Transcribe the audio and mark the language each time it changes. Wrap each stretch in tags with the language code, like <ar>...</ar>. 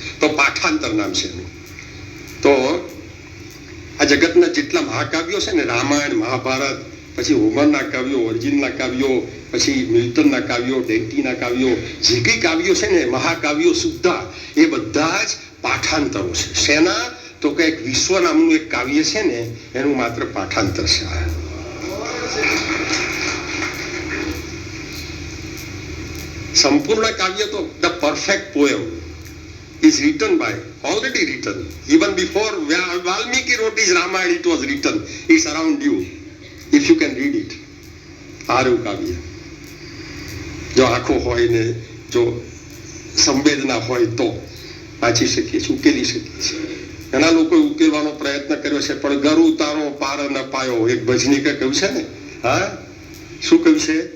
<gu>તો પાઠાંતર નામ છે એનું. તો આ જગતના જેટલા મહાકાવ્યો છે ને, રામાયણ, મહાભારત, પછી હોમરના કાવ્યો, વર્જિનના કાવ્યો, પછી મિલ્ટનના કાવ્યો, ડેન્ટીના કાવ્યો, જે કંઈ કાવ્યો છે ને, મહાકાવ્યો સુદ્ધા એ બધા જ પાઠાંતરો છે. શેના? તો કંઈક વિશ્વ નામનું એક કાવ્ય છે ને, એનું માત્ર પાઠાંતર છે. સંપૂર્ણ કાવ્ય તો</gu> <en>The perfect poem is written by, already written, even before Valmiki wrote his Ramayana, it was written. It's around you, if you can read it.</en> <gu>આરું કાવ્ય જો આંખો હોય ને જો સંવેદના હોય તો વાંચી શકીએ છીએ, ઉકેલી શકીએ છીએ. ઘણા લોકોએ ઉકેલવાનો પ્રયત્ન કર્યો છે, પણ ગરુ તારો પાર ન પાયો. એક ભજનીકે કહ્યું છે ને, હા, શું કહ્યું છે?</gu>